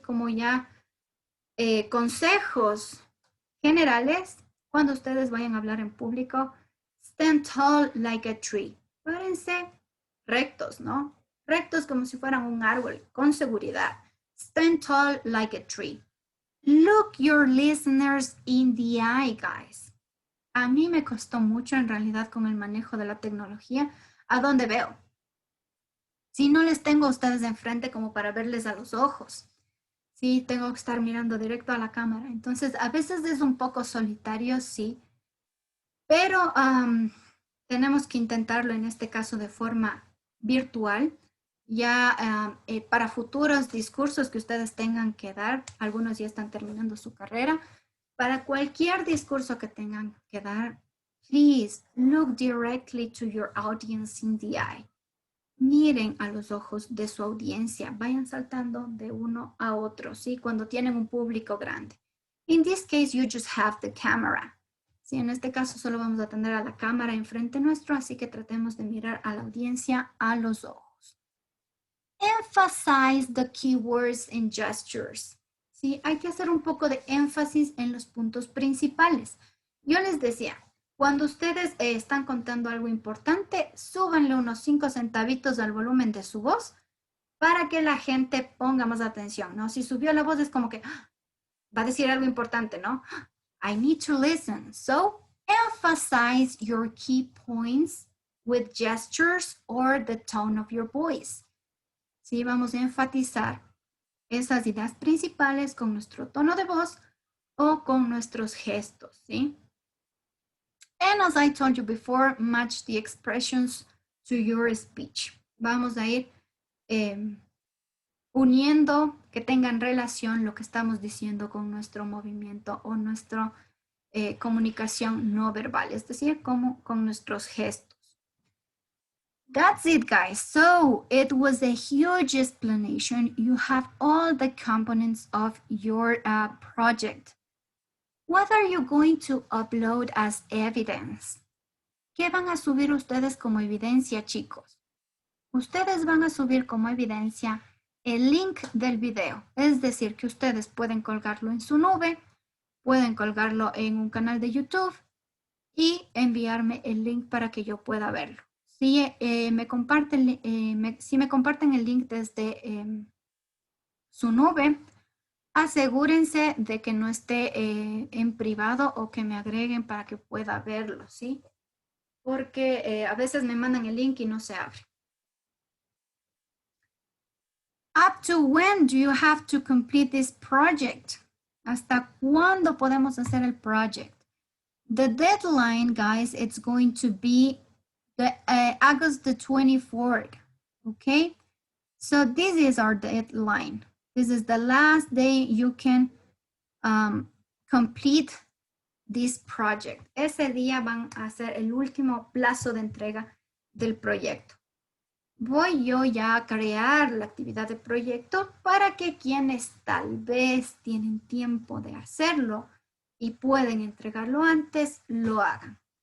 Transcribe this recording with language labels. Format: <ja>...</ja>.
<es>Como ya consejos generales, cuando ustedes vayan a hablar en público,</es> <en>stand tall like a tree.</en> <es>Párense rectos, ¿no? Rectos como si fueran un árbol, con seguridad.</es> <en>Stand tall like a tree. Look your listeners in the eye, guys.</en> <es>A mí me costó mucho en realidad con el manejo de la tecnología. ¿A dónde veo? Si no les tengo a ustedes enfrente como para verles a los ojos. Sí, tengo que estar mirando directo a la cámara. Entonces, a veces es un poco solitario, sí. Pero tenemos que intentarlo en este caso de forma virtual. Ya para futuros discursos que ustedes tengan que dar, algunos ya están terminando su carrera. Para cualquier discurso que tengan que dar,</es> <en>please look directly to your audience in the eye.</en> <es>Miren a los ojos de su audiencia, vayan saltando de uno a otro, ¿sí? Cuando tienen un público grande.</es> <en>In this case, you just have the camera.</en> <es>Sí, en este caso solo vamos a tener a la cámara enfrente nuestro, así que tratemos de mirar a la audiencia a los ojos.</es> <en>Emphasize the keywords and gestures.</en> <es>Sí, hay que hacer un poco de énfasis en los puntos principales. Yo les decía, cuando ustedes están contando algo importante, súbanle unos 5 centavitos al volumen de su voz para que la gente ponga más atención, ¿no? Si subió la voz es como que va a decir algo importante, ¿no?</es> <en>I need to listen. So, emphasize your key points with gestures or the tone of your voice.</en> <es>Sí, vamos a enfatizar esas ideas principales con nuestro tono de voz o con nuestros gestos, ¿sí?</es> <en>And as I told you before, match the expressions to your speech.</en> <es>Vamos a ir uniendo, que tengan relación lo que estamos diciendo con nuestro movimiento o nuestra comunicación no verbal, es decir, como con nuestros gestos.</es> <en>That's it, guys. So it was a huge explanation. You have all the components of your project. What are you going to upload as evidence?</en> <es>¿Qué van a subir ustedes como evidencia, chicos? Ustedes van a subir como evidencia el link del video. Es decir, que ustedes pueden colgarlo en su nube, pueden colgarlo en un canal de YouTube y enviarme el link para que yo pueda verlo. Si me comparten el link desde su nube, asegúrense de que no esté en privado o que me agreguen para que pueda verlo, ¿sí? Porque a veces me mandan el link y no se abre.</es> <en>Up to when do you have to complete this project?</en> <es>¿Hasta cuándo podemos hacer el project?</es> <en>The deadline, guys, it's going to be August the 24th, okay? So this is our deadline. This is the last day you can complete this project.</en> <es>Ese día van a ser el último plazo de entrega del proyecto. Voy yo ya a crear la actividad de proyecto para que quienes tal vez tienen tiempo de hacerlo y pueden entregarlo antes, lo hagan.</es>